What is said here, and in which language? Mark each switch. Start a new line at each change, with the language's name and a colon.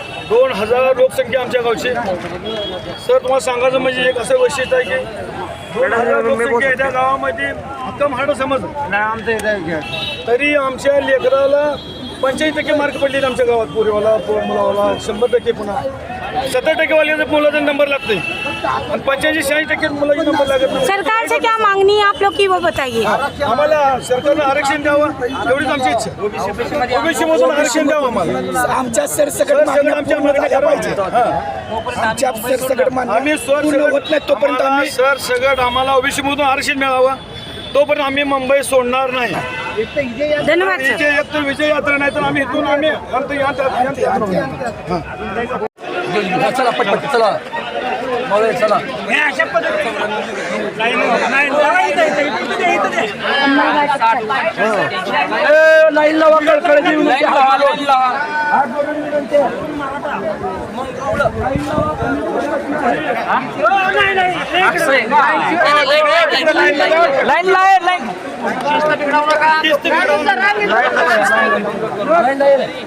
Marathi: 2000 लोकसंख्या आमच्या गावची। सर तुम्हाला सांगायचं म्हणजे एक असं वैशिष्ट्य आहे की 2000 लोकसंख्या आहे त्या गावामध्ये हक्क मराठा समाज तरी आमच्या लेकराला 85% मार्क पडले आमच्या गावात। पोरीवाला मुलावाला 100% पुन्हा 70% वाले मुलाचा नंबर लागते आणि 85-86% मुलाचा नंबर लागत नाही।
Hindi: सरकार से क्या मांगनी है आप लोग की वो बताइए।
Marathi: आम्हाला सरकारनं आरक्षण द्यावं एवढीच आमची इच्छा। ओबीसी मधून आरक्षण द्यावं आम्हाला। आमच्या सरसकट आमच्या मागण्या पाहिजे। आमच्या सरसकट मागण्या आम्ही पूर्ण होत नाही तोपर्यंत आम्ही सरसकट आम्हाला ओबीसी मधून आरक्षण मिळावं तोपर्यंत आम्ही मुंबई सोडणार नाही। धन्यवाद सर। एक तर विजय यात्रा नाही तर आम्ही इथून आम्ही चला पटपट चला मौले चला लाईन लावा लाईन लाईन